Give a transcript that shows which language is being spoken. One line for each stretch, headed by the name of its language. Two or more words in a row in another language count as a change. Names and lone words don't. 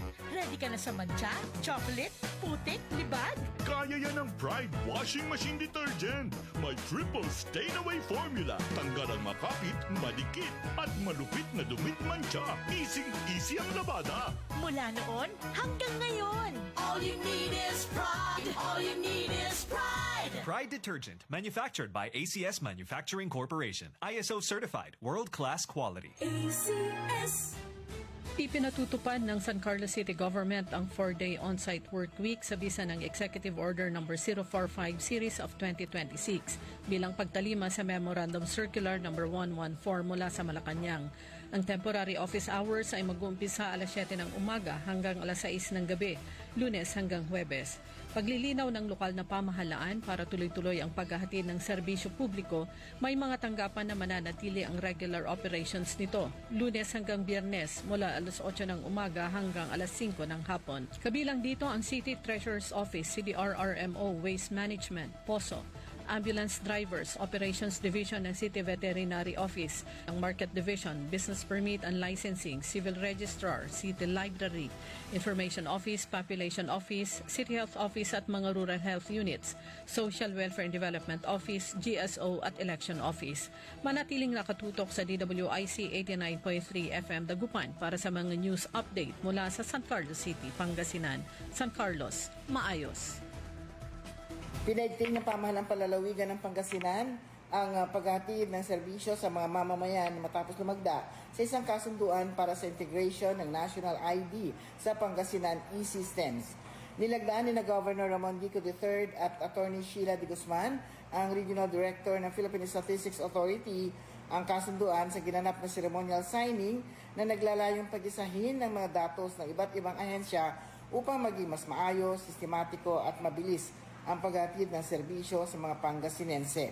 Filipino: Ready ka na sa mancha, chocolate, putik, libag? Kaya yan ang Pride Washing Machine Detergent. May
English: triple stain-away formula.
Filipino: Tanggal ang makapit, madikit, at malupit na dumit mancha. Easy ang labada. Mula noon hanggang ngayon.
English: All you need is pride. All you need is pride. Pride Detergent, manufactured by ACS Manufacturing Corporation. ISO certified, world-class quality. ACS.
Filipino: Ipinatutupad ng San Carlos City Government ang
English: 4-day on-site work week
Filipino: sa bisa ng Executive Order No. 045 Series of 2026 bilang pagtalima sa Memorandum Circular No. 114 mula sa Malacanang. Ang temporary office hours ay mag-uumpisa alas 7 ng umaga hanggang alas 6 ng gabi, Lunes hanggang Huwebes. Paglilinaw ng lokal na pamahalaan para tuloy-tuloy ang paghahatid ng serbisyo publiko, may mga tanggapan na mananatili ang
English: regular operations
Filipino: nito, Lunes hanggang Biyernes mula alas 8 ng umaga hanggang alas 5 ng hapon. Kabilang dito ang City Treasurer's Office, CDRRMO, Waste Management, POSO, Ambulance Drivers, Operations Division ng City Veterinary Office, ang Market Division, Business Permit and Licensing, Civil Registrar, City Library, Information Office, Population Office, City Health Office at mga Rural Health Units, Social Welfare and Development Office, GSO at Election Office. Manatiling nakatutok sa DWIC 89.3 FM Dagupan para sa mga
English: news update
Filipino: mula sa San Carlos City, Pangasinan. San Carlos, maayos. Pinaigting ng pamahalang palalawigan ng Pangasinan ang paghatid ng serbisyo sa mga mamamayan matapos lumagda sa isang kasunduan para sa integration ng National ID sa Pangasinan e-Systems. Nilagdaan ni na Governor Ramon Dico III at Attorney Sheila de Guzman, ang Regional Director ng Philippine Statistics Authority, ang kasunduan sa ginanap na
English: ceremonial signing
Filipino: na naglalayong pag-isahin ng mga datos ng iba't ibang ahensya upang maging mas maayos, sistematiko at mabilis ang paghatid ng serbisyo sa mga Pangasinense.